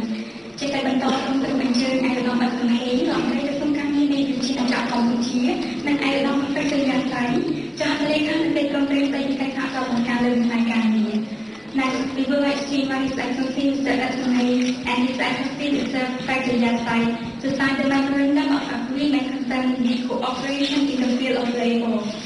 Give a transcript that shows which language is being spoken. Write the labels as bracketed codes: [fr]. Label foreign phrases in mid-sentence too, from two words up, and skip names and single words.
[km] ជាការបន្តសូមទឹកអញ្ជើញឯកឧត្តមសំហេររដ្ឋមន្ត្រីក្រសួងការបរទេសនៃប្រជាជាតិកម្ពុជានិងឯកឧត្តម Professor Yesai ចាស់លេខាធិការក្រុមប្រឹក្សាស្ដីពីកិច្ចសហប្រតិបត្តិការលើវិស័យការងារ [en] Next, we will exchange by His Excellency Mr. Asmani and His Excellency Mr. Professor Yesai to sign the Memorandum of Agreement concerning the cooperation in the field of labor.